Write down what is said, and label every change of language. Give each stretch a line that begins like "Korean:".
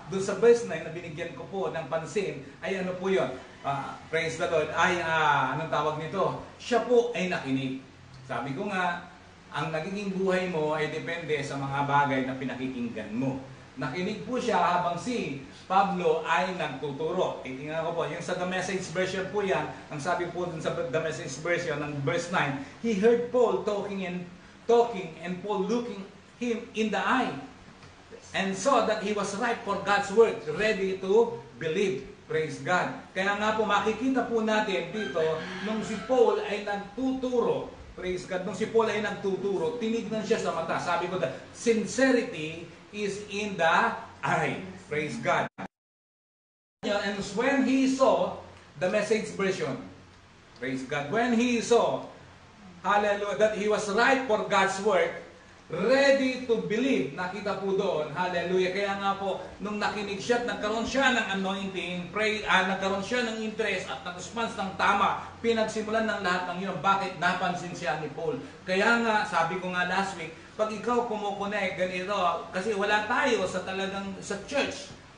Filipino: Doon sa verse 9 na binigyan ko po ng pansin, ay po yun?
English: Praise the Lord,
Filipino: ay anong tawag nito? Siya po ay nakinig. Sabi ko nga, ang nagiging buhay mo ay depende sa mga bagay na pinakikinggan mo. Nakinig po siya habang si Pablo ay nagtuturo. Tingnan ko po, yung sa The Message version po yan, ang sabi po dun sa The Message version ng verse 9,
English: he heard Paul talking and Paul looking him in the eye and saw that he was ripe for God's word, ready to believe.
Filipino: Praise God. Kaya nga po makikita po natin dito, nung si Paul ay nagtuturo, praise God, nung si Paul ay nagtuturo, tinignan siya sa mata. Sabi ko,
English: the sincerity is in the eye. Praise God. And when he saw the Message version, praise God, when he saw, hallelujah, that he was right for God's work, ready to believe,
Filipino: nakita po doon,
English: hallelujah.
Filipino: Kaya nga po, nung nakinig siya at nagkaroon siya ng anointing, nagkaroon siya ng interest at nag-response ng tama, pinagsimulan ng lahat ng yun. Bakit? Napansin siya ni Paul. Kaya nga, sabi ko nga last week, pag ikaw kumukunek, ganito, kasi wala tayo sa church.